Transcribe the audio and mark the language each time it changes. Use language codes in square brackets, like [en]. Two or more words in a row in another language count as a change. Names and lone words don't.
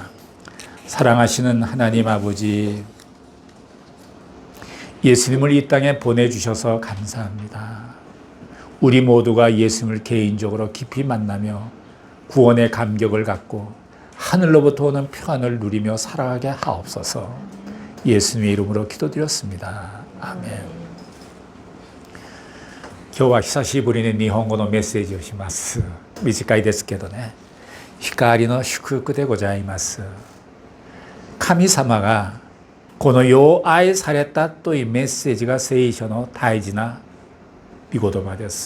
[ko] 사랑하시는 하나님 아버지, 예수님을 이 땅에 보내주셔서 감사합니다. 우리 모두가 예수님을 개인적으로 깊이 만나며 구원의 감격을 갖고 하늘로부터 오는 평안을 누리며 살아가게 하옵소서. 예수님의 이름으로 기도드렸습니다. 아멘. [ja] 今日は久しぶりに日本語のメッセージをします。短いですけどね。光の祝福でございます。神様がこのよう愛されたというメッセージが聖書の大事な御言葉です。